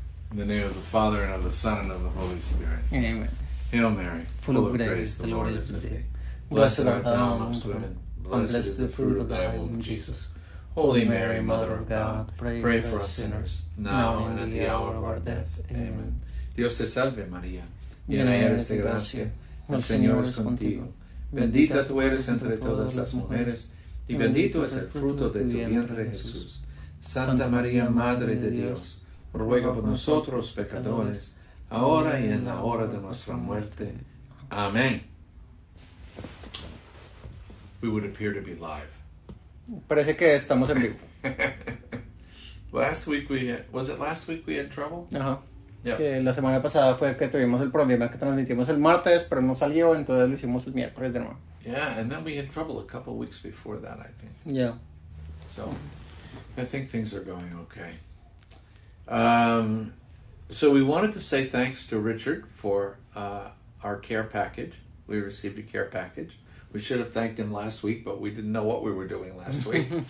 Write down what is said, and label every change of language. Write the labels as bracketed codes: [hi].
[en] In the name of the Father, and of the Son, and of the Holy Spirit. Amen. Hail Mary, full of grace, the Lord is with thee. Blessed art thou amongst women. Blessed is the fruit of thy womb, Jesus. Holy Mary, Mother of God, pray for us sinners, now and at the hour of our death. [es] Amen. Dios te salve, María. Llena eres de gracia, el Señor es contigo. Bendita tú eres entre todas las mujeres, y bendito es el fruto de tu vientre, Jesús. Santa María, Madre de Dios, ruega por nosotros pecadores, ahora y en la hora de nuestra muerte. Amén. [en] We would appear to be live. [es] Parece que estamos en vivo. [en] Last week we had trouble? [es] Ajá. [en] Yeah. [es] Que la semana pasada fue que tuvimos el problema que transmitimos el martes, pero no salió, entonces lo hicimos el miércoles de nuevo. [en] Yeah, and then we had trouble a couple weeks before that, I think. Yeah. So, I think things are going okay. So we wanted to say thanks to Richard for our care package. We received a care package. We should have thanked him last week, but we didn't know what we were doing last week.